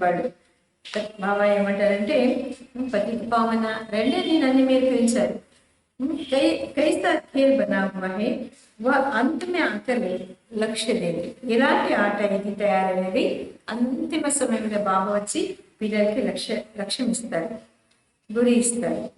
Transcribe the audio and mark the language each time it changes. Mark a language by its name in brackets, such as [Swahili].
[Telugu] వాళ్ళు బాబా ఏమంటారంటే పతిత పావన రెండే నన్ను మీరు పిలిచారు. [Hindi] कैसा खेल बना हुआ है वह अंत में आकर लक्ष्य देते. [Telugu] ఇలాంటి ఆట ఇది తయారనేది అంతిమ సమయంలో బాబా వచ్చి పిల్లలకి లక్ష్యం ఇస్తారు, గురి ఇస్తారు.